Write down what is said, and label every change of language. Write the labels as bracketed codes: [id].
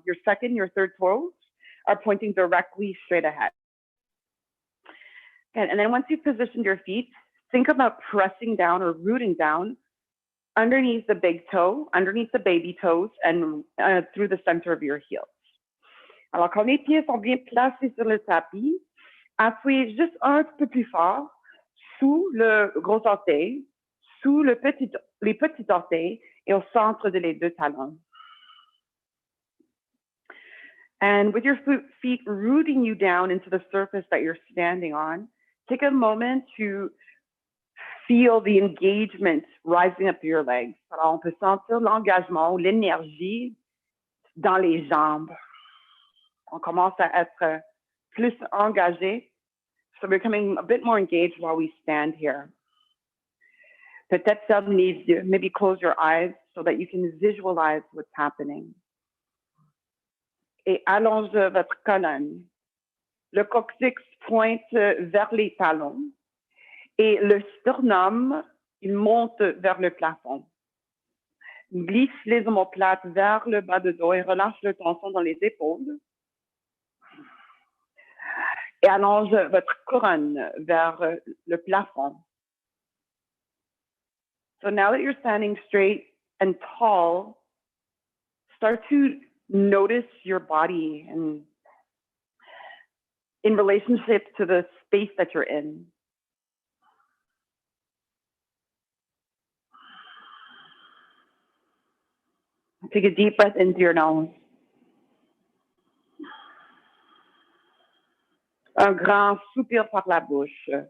[en] Your second, your third toes are pointing directly straight ahead. And then once you've positioned your feet, think about pressing down or rooting down underneath the big toe, underneath the baby toes, and through the center of your heels. [fr] Alors, quand les pieds sont bien placés sur le tapis, Appuyez juste un petit peu plus fort sous le gros orteil, sous les petits orteils et au centre de les deux talons. [en] And with your feet rooting you down into the surface that you're standing on, take a moment to feel the engagement rising up your legs. [fr] Alors, on peut sentir l'engagement ou l'énergie dans les jambes. On commence à être plus engagé. [en] So we're becoming a bit more engaged while we stand here. [fr] Peut-être ferme les yeux, [en] maybe close your eyes so that you can visualize what's happening. [fr] Et allonge votre colonne. Le coccyx pointe vers les talons et le sternum, il monte vers le plafond. Glisse les omoplates vers le bas de dos et relâche le tension dans les épaules. Et allonge votre couronne vers le plafond. [en] So now that you're standing straight and tall, start to notice your body and in relationship to the space that you're in. Take a deep breath into your nose. [fr] Un grand soupir par la bouche.